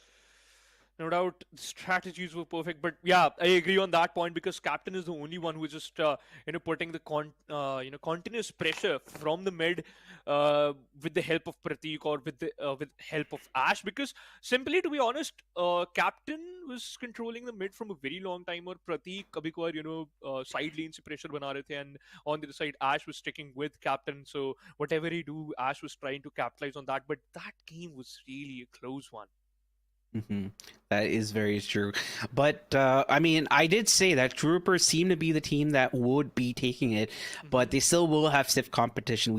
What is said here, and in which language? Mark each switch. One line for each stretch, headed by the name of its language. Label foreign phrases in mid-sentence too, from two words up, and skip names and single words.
English: No doubt, the strategies were perfect, but yeah, I agree on that point because Captain is the only one who is just putting the continuous pressure from the mid with the help of Pratik or with help of Ash. Because simply, to be honest, Captain was controlling the mid from a very long time, or Pratik
Hindi: कभी कभार साइड लेन से प्रेशर बना रहे थे,
English: and on the other side Ash was sticking with Captain. So whatever he do, Ash was trying to capitalize on that. But that game was really a close one. Mm-hmm. That is very true. But, I mean, I did say that True Rippers seem to be the team that would be taking it, but they still will have stiff competition.